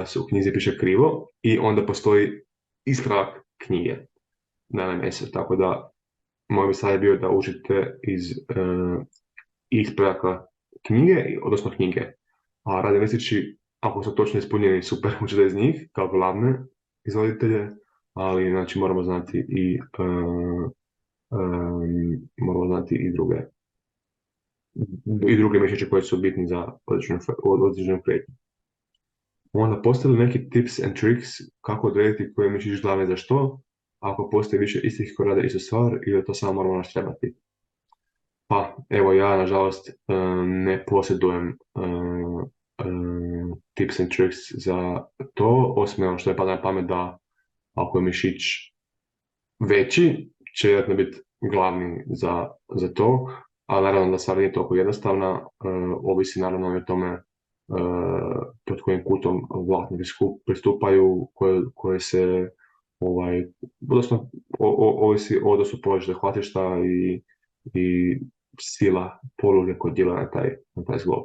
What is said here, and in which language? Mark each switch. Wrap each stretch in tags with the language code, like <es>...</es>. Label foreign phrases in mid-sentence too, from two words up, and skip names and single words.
<hr>se u knjizi piše krivo i onda postoji ispravak knjige na MMS-u, tako da moj bi savjet bio da učite iz ispravaka knjige, odnosno knjige, a radni listići, ako su točno ispunjeni, super, učite iz njih kao glavne izvoditelje, ali znači moramo znati i druge mišiće koje su bitni za određenu kretnju. Onda postoji li neki</hr> <en>tips and tricks</en> <hr>kako odrediti koji je mišić glavni za što, ako postoji više istih koji rade istu stvar ili to samo moramo naštrebati? Pa, evo ja nažalost ne posjedujem</hr> <en>tips and tricks</en> <hr>za to, osim ono što je pada na pamet da ako je mišić veći, će vjerojatno biti glavni za to, ali naravno da stvar nije toliko jednostavna, ovisi naravno i o tome pod kojim kutom vlakni pristupaju, koje se odnosno ovisi o odnosu položaja hvatišta i sila poluge koja djeluje na taj zglob.</hr>